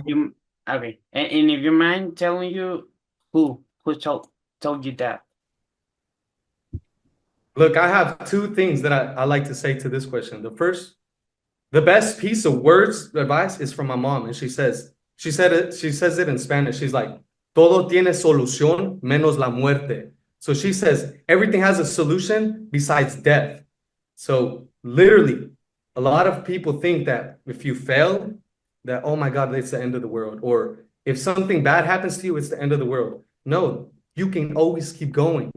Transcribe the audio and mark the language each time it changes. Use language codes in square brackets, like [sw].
[en] you okay, and if you mind telling you who told you that? Look, I have two things that I like to say to this question. The first, the best piece of words advice is from my mom, and she says, she says it in Spanish. She's like, [es] todo tiene solución menos la muerte. [en] So she says everything has a solution besides death. So literally, a lot of people think that if you fail, that oh my God, it's the end of the world. Or if something bad happens to you, it's the end of the world. No, you can always keep going.